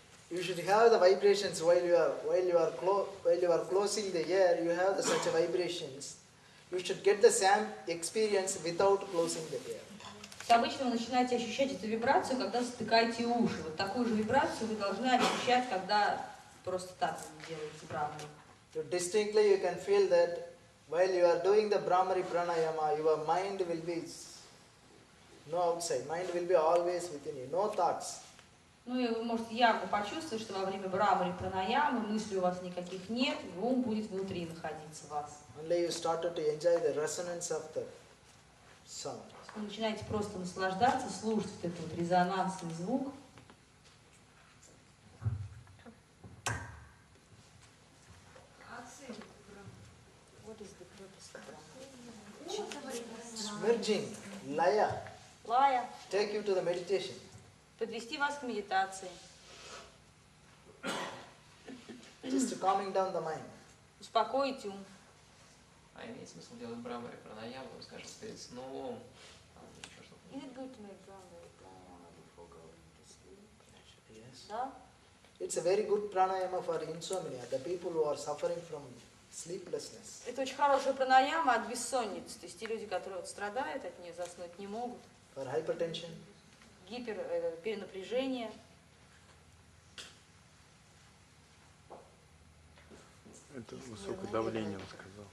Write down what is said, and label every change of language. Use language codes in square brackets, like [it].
[en] You should have the vibrations while you are closing the ear. You have such vibrations. You should get the same experience without closing the ear. [ru] Обычно вы начинаете ощущать эту вибрацию, когда затыкаете уши. Вот такую же вибрацию вы должны ощущать, когда просто так делаете брамари. [en] So distinctly you can feel that while you are doing the Brahmari Pranayama, your mind will be no outside. Mind will be always within you. No thoughts. [ru] Ну и вы можете явно почувствовать, что во время брамари пранаямы мыслей у вас никаких нет, и ум будет внутри находиться в вас. [en] Only you started to enjoy the resonance of the sound. [ru] Вы начинаете просто наслаждаться, слушать вот этот вот резонансный звук. [en] Merging, laya, [ru] Лая. [en] take you to the meditation. [ru] Подвести вас к медитации. [en] Just calming down the mind. [ru] Успокоить ум. А имеет смысл делать брамари пранаяму, скажем, перед сном? [en] Is it good to make Brahmari pranayama before going to sleep? Yes. [ru] Да? [en] It's a very good pranayama for insomnia, the people who are suffering from sleeplessness. [ru] Это очень хорошая пранаяма от бессонницы. То есть те люди, которые вот страдают от нее, заснуть не могут. [en] For hypertension. [ru] Перенапряжение. Это высокое давление, он сказал.